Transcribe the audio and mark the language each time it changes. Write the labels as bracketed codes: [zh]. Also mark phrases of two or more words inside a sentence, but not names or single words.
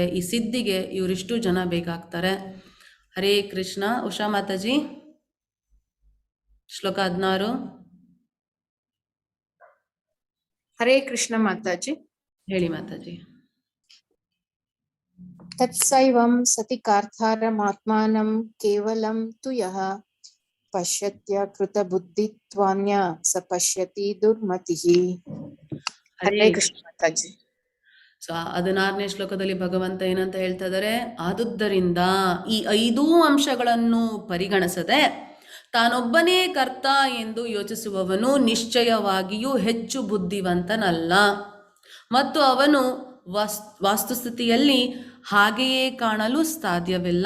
[kn] ಈ ಸಿದ್ಧಿಗೆ ಇವರಿಷ್ಟು ಜನ ಬೇಕಾಗ್ತಾರೆ. ಹರೇ ಕೃಷ್ಣ. ಉಷಾ ಮಾತಾಜಿ, ಶ್ಲೋಕ 16. ಹರೇ ಕೃಷ್ಣ ಮಾತಾಜಿ. ಹೇಳಿ ಮಾತಾಜಿ. [sa] ತತ್ಸೈವಂ ಸತಿ ಕಾರ್ತಾರಮಾತ್ಮಾನಂ ಕೇವಲಂ ತು ಯಃ ಪಶ್ಯತ್ಯ ಕೃತ ಬುದ್ಧಿತ್ವಾನ್ಯ ಸ ಪಶ್ಯತಿ ದುರ್ಮತಿಃ. [kn] ಹರೇ ಕೃಷ್ಣ ಮಾತಾಜಿ. ಸೊ 16ನೇ ಶ್ಲೋಕದಲ್ಲಿ ಭಗವಂತ ಏನಂತ ಹೇಳ್ತಾ ಇದ್ದಾರೆ? ಆದುದರಿಂದ ಈ 5 ಅಂಶಗಳನ್ನು ಪರಿಗಣಿಸದೆ ತಾನೊಬ್ಬನೇ ಕರ್ತ ಎಂದು ಯೋಚಿಸುವವನು ನಿಶ್ಚಯವಾಗಿಯೂ ಹೆಚ್ಚು ಬುದ್ಧಿವಂತನಲ್ಲ, ಮತ್ತು ಅವನು ವಾಸ್ತುಸ್ಥಿತಿಯಲ್ಲಿ ಹಾಗೆಯೇ ಕಾಣಲು ಸಾಧ್ಯವಿಲ್ಲ.